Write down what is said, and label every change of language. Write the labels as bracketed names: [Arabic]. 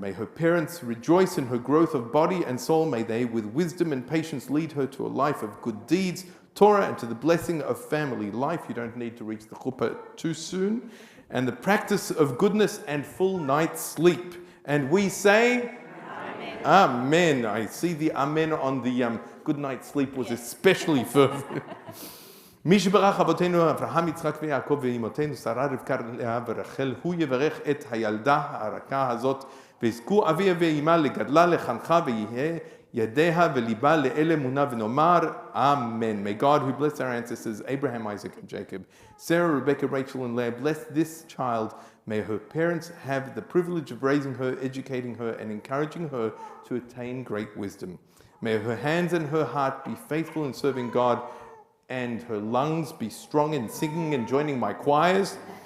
[English] May her parents rejoice in her growth of body and soul. May they, with wisdom and patience, lead her to a life of good deeds, Torah, and to the blessing of family life. You don't need to reach the chuppah too soon. And the practice of goodness and full night's sleep. And we say, Amen. Amen. I see the Amen on the good night's sleep was especially fervent. [Hebrew] מי שברך אבותינו אברהם, יצחק ויעקב ואימותינו שרה רבקה לאה ורחל, הוא יברך את הילדה הרכה הזאת, ויזכו אביה ואימה לגדלה, לחנכה, ויהיה ידיה וליבה לאל אמונה, ונאמר אמן. [English] May God, who blessed our ancestors Abraham, Isaac, and Jacob, Sarah, Rebecca, Rachel, and Leah, bless this child. May her parents have the privilege of raising her, educating her, and encouraging her to attain great wisdom. May her hands and her heart be faithful in serving God, and her lungs be strong in singing and joining my choirs.